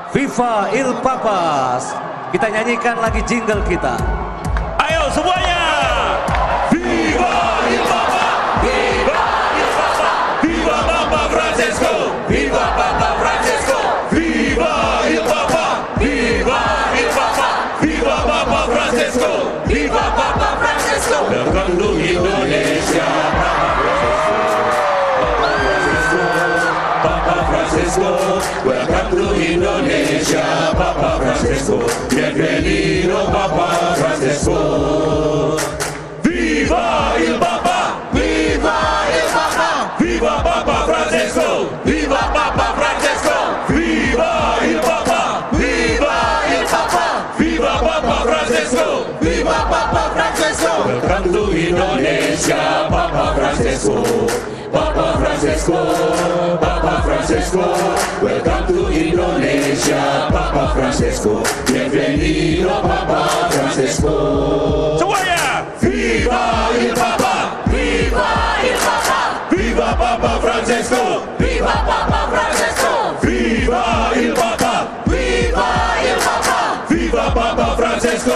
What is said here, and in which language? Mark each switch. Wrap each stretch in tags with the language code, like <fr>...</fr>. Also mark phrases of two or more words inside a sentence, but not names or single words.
<it>Viva il Papas.</it> <id>Kita nyanyikan lagi jingle kita. Ayo semuanya.</id> <it>Viva il Papa. Viva il Papa. Viva Papa Francesco. Viva Papa Francesco. Viva il Papa. Viva il Papa. Viva Papa Francesco. Viva Papa Francesco.</it> <en>Welcome to Indonesia. Papa Francesco. Welcome to Indonesia. Papa Francesco.</en> <es>Bienvenido Papa Francesco.</es> <it>Viva il Papa. Viva il Papa. Viva Papa Francesco. Viva Papa Francesco. Viva il Papa. Viva il Papa. Viva Papa Francesco. Viva Papa Francesco.</it> <en>Welcome to Indonesia. Papa Francesco. Papa Francesco. Papa Francesco. Welcome to Indonesia. Papa Francesco.</en> <es>Bienvenido Papa Francesco.</es> <it>Semuanya. Viva il Papa. Viva il Papa. Viva Papa Francesco. Viva Papa Francesco. Viva il Papa. Viva il Papa. Viva Papa Francesco.</it>